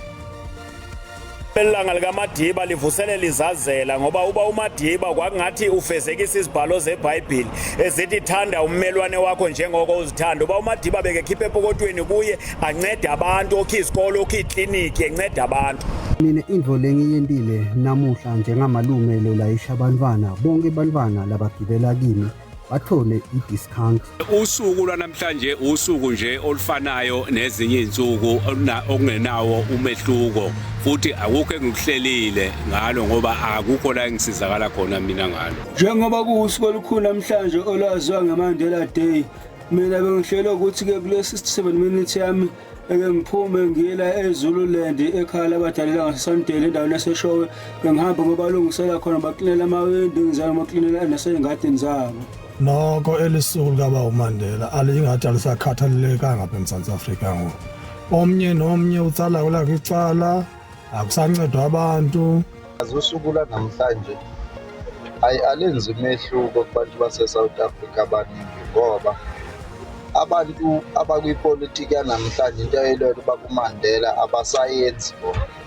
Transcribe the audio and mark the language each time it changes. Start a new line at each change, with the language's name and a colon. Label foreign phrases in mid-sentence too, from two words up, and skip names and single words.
Xhosa: Ilanga likaMadiba livuselela izazela ngoba uba uMadiba kwakungathi ufezekisa izibhalo zeBhayibheli ezithi thanda ummelwane wakho njengoko uzithanda. Uba uMadiba bekekhipha epokotweni kuye ancede abantu, okhi isikolo, okhi ikliniki, encede abantu.
Swati: Mina indvo lengiyentile namuhla njengamalume lolayisha abantwana bonke abantwana labagibela kimi bathole i-discount.
Zulu: Usuku lwanamhlanje usuku nje olufanayo nezinye izinsuku okungenawo umehluko, futhi akukho engikuhlelile ngalo ngoba akukho la engisizakala khona mina ngalo. Njengoba kuusuku olukhulu namhlanje olwaziwa ngeMandela Day, mina bengihlela ukuthi ke kulesi 7 minutes yami eke ngiphume ngiyela eZululand ekhaya labadalela ngaseSondela endaweni yaseShowe, ngihamba ngoba lungisela khona baklinela amawindi ngizama baklinela nasey'ngadini zabo.
Xhosa: Noko elisuku likaba uMandela alingathi alisakhathaleleka ngapha eMzantsi Afrika ngoku. Omnye nomnye utsala kwelakhe icala, akusancedwa abantu. Usuku lanamhlanje alenzi umehluko kubantu base-South Africa abaningi ngoba abantu abakwipolitiki yanamhlanje into eyilelo uba uMandela abasayenzi bona.